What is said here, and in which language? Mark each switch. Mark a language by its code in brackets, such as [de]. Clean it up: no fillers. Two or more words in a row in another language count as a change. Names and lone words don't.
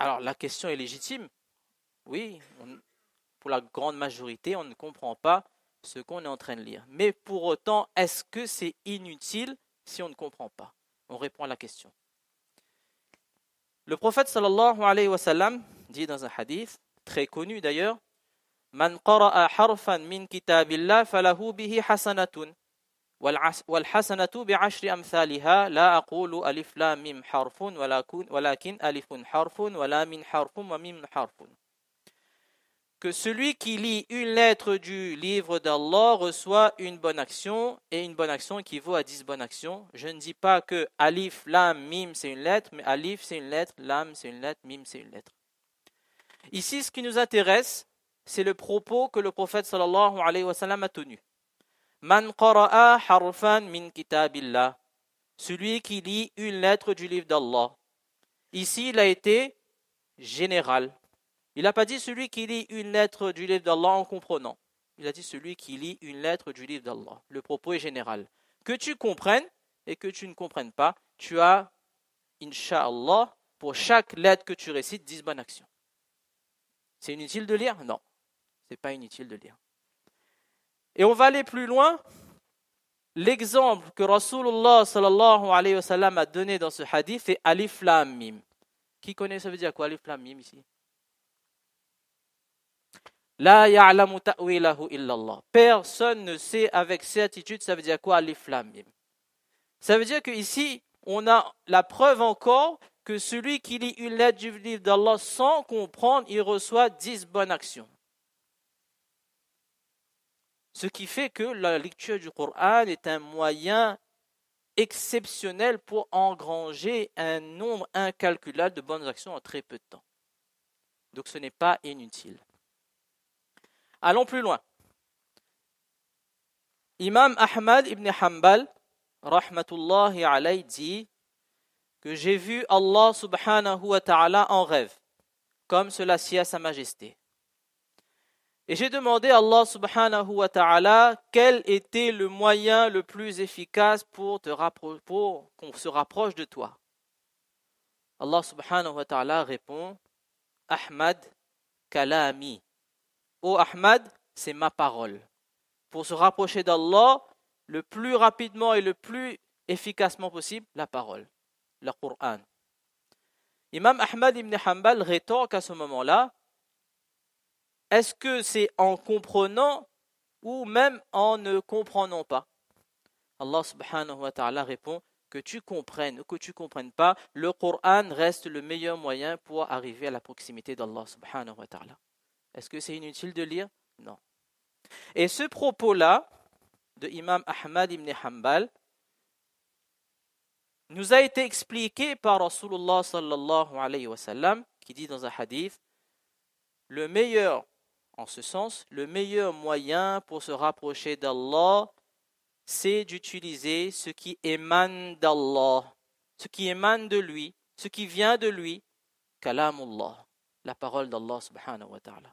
[fr] Alors la question est légitime. Oui, pour la grande majorité, on ne comprend pas ce qu'on est en train de lire. Mais pour autant, est-ce que c'est inutile si on ne comprend pas? On répond à la question. Le prophète [ar] صلى الله عليه وسلم [fr] dit dans un hadith, très connu d'ailleurs, [ar] من قرأ حرفا من كتاب الله فله به حسنة والحسنة بعشر أمثالها لا أقول الم حرف ولكن ألف حرف ولام حرف وميم حرف. [fr] Que celui qui lit une lettre du livre d'Allah reçoit une bonne action et une bonne action équivaut à 10 bonnes actions. Je ne dis pas que [ar] ألف لام ميم [fr] c'est une lettre, mais alif c'est une lettre, lam c'est une lettre, mim c'est une lettre. Ici, ce qui nous intéresse, c'est le propos que le prophète [ar] صلى الله عليه وسلم [fr] a tenu. [ar] من قرأ حرفا من كتاب الله. [fr] Celui qui lit une lettre du livre d'Allah. Ici, il a été général. Il n'a pas dit celui qui lit une lettre du livre d'Allah en comprenant. Il a dit celui qui lit une lettre du livre d'Allah. Le propos est général. Que tu comprennes et que tu ne comprennes pas, tu as, incha'Allah, pour chaque lettre que tu récites, 10 bonnes actions. C'est inutile de lire? Non, ce n'est pas inutile de lire. Et on va aller plus loin. L'exemple que [ar] رسول الله صلى الله عليه وسلم [fr] a donné dans ce hadith, c'est [ar] ألف لام ميم. [fr] Qui connaît, ça veut dire quoi, [ar] ألف لام ميم [fr] ici? [ar] لا يعلم تأويله إلا الله. [fr] Personne ne sait avec certitude, ça veut dire quoi, [ar] ألف لام ميم. [fr] Ça veut dire qu'ici, on a la preuve encore que celui qui lit une lettre du livre d'Allah sans comprendre, il reçoit 10 bonnes actions. Ce qui fait que la lecture du Coran est un moyen exceptionnel pour engranger un nombre incalculable de bonnes actions en très peu de temps. Donc ce n'est pas inutile. Allons plus loin. Imam Ahmad ibn Hanbal, [ar] رحمة الله عليه, [fr] dit que j'ai vu [ar] الله سبحانه وتعالى [fr] en rêve, comme cela sied à sa majesté. Et j'ai demandé à [ar] الله سبحانه وتعالى [fr] quel était le moyen le plus efficace pour qu'on se rapproche de toi. [ar] الله سبحانه وتعالى [fr] répond, [ar] أحمد كلامي. [fr] Ô Ahmad, c'est ma parole. Pour se rapprocher d'Allah, le plus rapidement et le plus efficacement possible, la parole, le Coran. Imam Ahmad ibn Hanbal rétorque à ce moment-là, est-ce que c'est en comprenant ou même en ne comprenant pas? [ar] الله سبحانه وتعالى [fr] répond, que tu comprennes ou que tu ne comprennes pas, le Coran reste le meilleur moyen pour arriver à la proximité d'Allah [ar] سبحانه وتعالى. [fr] Est-ce que c'est inutile de lire? Non. Et ce propos-là, de Imam Ahmad ibn Hanbal, nous a été expliqué par [ar] رسول الله صلى الله عليه وسلم, [fr] qui dit dans un hadith, le meilleur, en ce sens, le meilleur moyen pour se rapprocher d'Allah, c'est d'utiliser ce qui émane d'Allah, ce qui émane de lui, ce qui vient de lui, kalamullah, la parole d'Allah [ar] سبحانه وتعالى.